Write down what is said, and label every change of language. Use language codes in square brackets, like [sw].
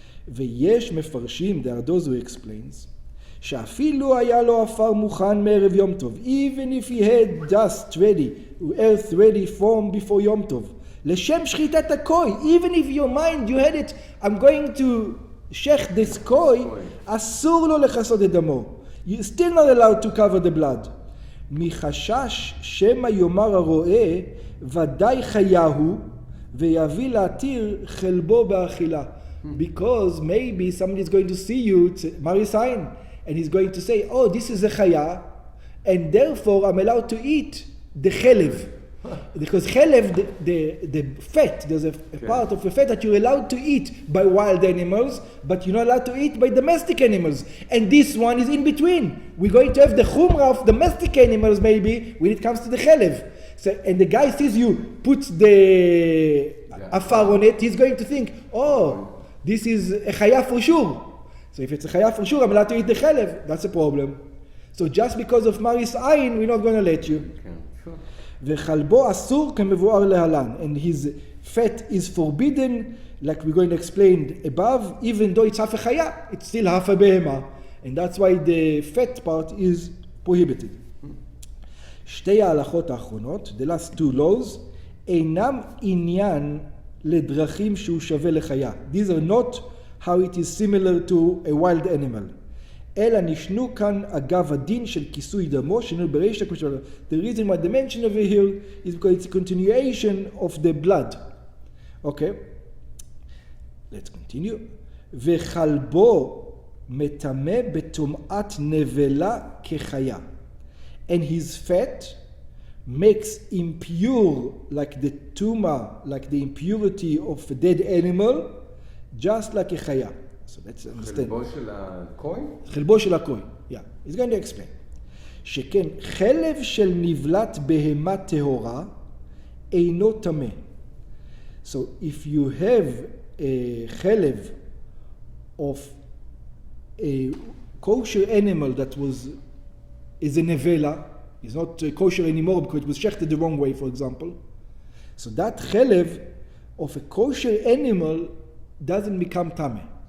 [he] Ve'yesh mefarshim, [en] there are those who explains, [he] שאפילו היה לו עפר מוכן מערב יום טוב, [en] even if he had dust ready, earth ready from before יום טוב, [he] לשם שחיטת הקוי, [en] even if your mind you had it, I'm going to shech this koi, [he] אסור לו לכסות את דמו. [en] You're still not allowed to cover the blood. [he] מחשש שמא יאמר הרועה, ודאי חיה הוא, ויביא להתיר חלבו באכילה. [en] Because maybe somebody is going to see you, Mari sign, and he's going to say, oh, this is a chaya, and therefore I'm allowed to eat the chelev. Because chelev, the fat, there's a part of the fat that you're allowed to eat by wild animals, but you're not allowed to eat by domestic animals. And this one is in between. We're going to have the chumrah of domestic animals maybe when it comes to the chelev. So, and the guy sees you put the afar on it, he's going to think, oh, this is a chaya for sure. So if it's a chaya for sure, I'm allowed to eat the chelev. That's a problem. So just because of Maris Ayin, we're not going to let you. [he] וחלבו אסור כמבואר להלן. [en] And his fat is forbidden, like we're going to explain above, even though it's half a chaya, it's still half a behema. And that's why the fat part is prohibited. [he] שתי ההלכות האחרונות, [en] the last two laws, [he] אינם עניין לדרכים שהוא שווה לחיה. [en] These are not how it is similar to a wild animal. [he] אלא נשנו כאן אגב הדין של כיסוי דמו, שנראה ברישא כמו שאלה. [en] The reason why they mention over here is because it's a continuation of the blood. Okay? Let's continue. [he] וחלבו מטמא בטומאת נבלה כחיה. [en] And his fat makes impure, like the tuma, like the impurity of a dead animal, just like a chaya. So let's understand. [he] חלבו של הקוי? חלבו של הקוי, [en] yeah. He's going to explain. [he] שכן חלב של נבלת בהמה טהורה אינו טמא. [en] So if you have a חלב of a kosher animal that is a nevela, is not kosher anymore because it was shechted the wrong way, for example. So that chelev of a kosher animal doesn't become tameh.